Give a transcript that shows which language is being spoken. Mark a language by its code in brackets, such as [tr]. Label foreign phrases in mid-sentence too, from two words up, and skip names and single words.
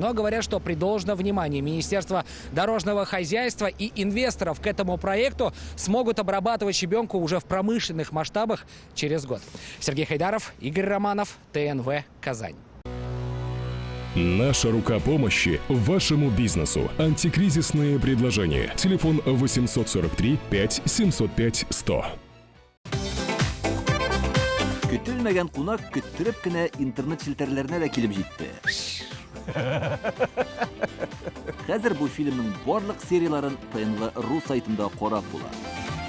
[ru] Но говорят, что при должном внимании Министерство дорожного хозяйства и инвесторов к этому проекту смогут обрабатывать щебенку уже в промышленных масштабах через год. Сергей Хайдаров, Игорь Романов, ТНВ, Казань. Наша рука помощи вашему бизнесу. Антикризисные предложения. Телефон 843 5 705 100. [tt] Көтелмәгән кунак көттүреп кенә интернет челтәрләренә дә килеп җитте. Хәзер бу фильмның барлык серияларын ТНВ.ру сайтында карап була.